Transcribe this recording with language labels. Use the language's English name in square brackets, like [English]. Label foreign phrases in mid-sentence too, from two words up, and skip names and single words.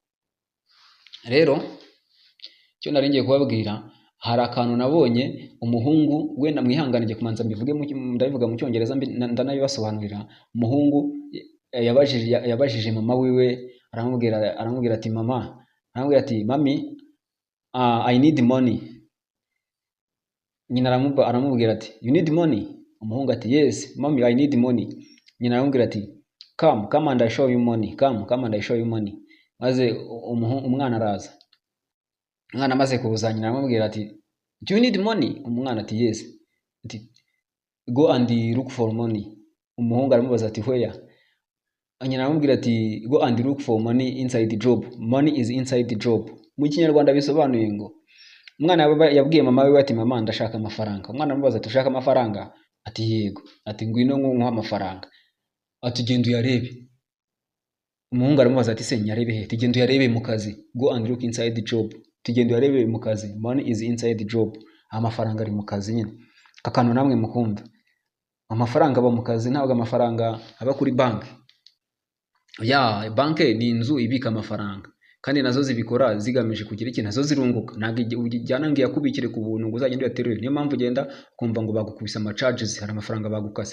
[Kinyarwanda] Rero icyo nari ngiye kubabwira, hari akantu nabonye umuhungu, wenda mwihanganire kumanza ndabivuga mu Cyongereza ndanabibasobanurira. Umuhungu yabajije mama wiwe, aramubwira ati mami, [English] I need money. [Kinyarwanda] Nyina aramubwira ati [English] you need money. [Kinyarwanda] Umuhungu ati [English] yes mommy, I need money. [Kinyarwanda] Nyina aramubwira ati [English] come and I show you money, come and I show you money. [Kinyarwanda] Maze umwana araza. Umwana amaze kuza, nyina aramubwira ati [English] do you need money? [Kinyarwanda] Umwana ati yes. [English] Ati go and look for money. [Kinyarwanda] Umuhungu aramubaza ati where? Nyina aramubwira ati [English] go and look for money inside the job. Money is inside the job. [Kinyarwanda] Mu Kinyarwanda bisobanuye ngo umwana yabwiye mama we ati mama, ndashaka amafaranga. Umwana aramubaza ati ushaka amafaranga? Ati yego. Ati ngwino nkuha amafaranga. Ati genda uyarebe. Umuhungu aramubaza ati se nyarebe he? Ati genda uyarebe mu kazi. [English] Go and look inside the job. [Kinyarwanda] Ati genda uyarebe mu kazi. [English] Money is inside the job. [Kinyarwanda] Amafaranga ari mu kazi nyine. Kakano namwe mukumva. Amafaranga aba mu kazi, ntabwo amafaranga aba kuri banki. Ya banki ni inzu ibika amafaranga, kandi nazo zibikora zigamije kugira iki, nazo zirunguka. Ntabwo ujyana ngo yakubikire ku buntu ngo uzagende uyaterure. Niyo mpamvu ugenda ukumva ngo bagukubise charges, hari amafaranga bagukase.